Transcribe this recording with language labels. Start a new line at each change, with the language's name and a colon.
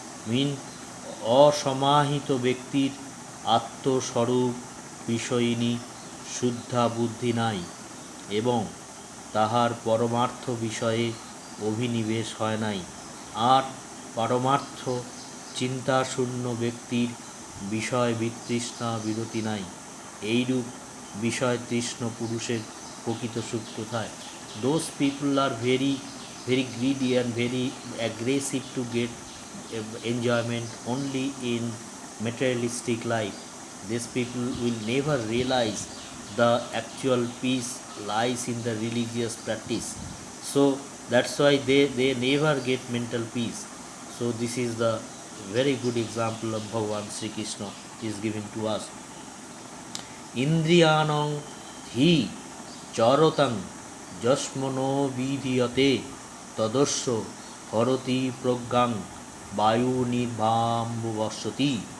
Bangla: মিন অসমাহিত ব্যক্তির আত্মস্বরূপ বিষয়িনী শুদ্ধা বুদ্ধি নাই, এবং তাহার পরমার্থ বিষয়ে অভিনিবেশ হয় নাই। আর পারমার্থ চিন্তাশূন্য ব্যক্তির বিষয় বিতৃষ্ণা বিরতি নাই। এইরূপ বিষয় তৃষ্ণ পুরুষের প্রকৃত সুখ কোথায়?
English: Those people are very greedy and very aggressive to get enjoyment only in materialistic life. These people will never realize the actual peace lies in the religious practice. So that's why they never get mental peace. So this is the very good example of Bhagavan Sri Krishna is given to us.
Sanskrit: Indriyanam hi charotang যস্মনো বিধীয়তে তদস্য করতি প্রজ্ঞাং বায়ু নির্বাম্ববসতি।